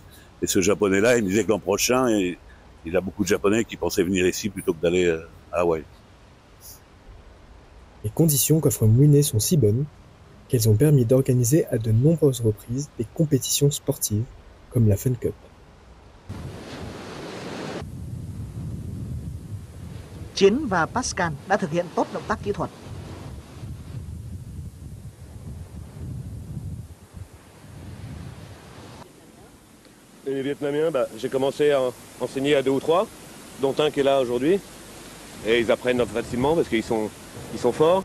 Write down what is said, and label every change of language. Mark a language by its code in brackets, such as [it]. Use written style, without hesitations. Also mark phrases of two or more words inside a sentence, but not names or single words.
[fr] Et ce Japonais-là, il me disait que l'an prochain, il y a beaucoup de Japonais qui pensaient venir ici plutôt que d'aller à Hawaï. Les conditions qu'offre Mouinet sont si bonnes qu'elles ont permis d'organiser à de nombreuses reprises des compétitions sportives, comme la Fun Cup. [vi] Chiến và Pascal đã thực hiện tốt động tác kỹ thuật. [fr] Les Vietnamiens, j'ai commencé à enseigner à 2 ou 3, dont un qui est là aujourd'hui. Et ils apprennent facilement parce qu'ils sont forts.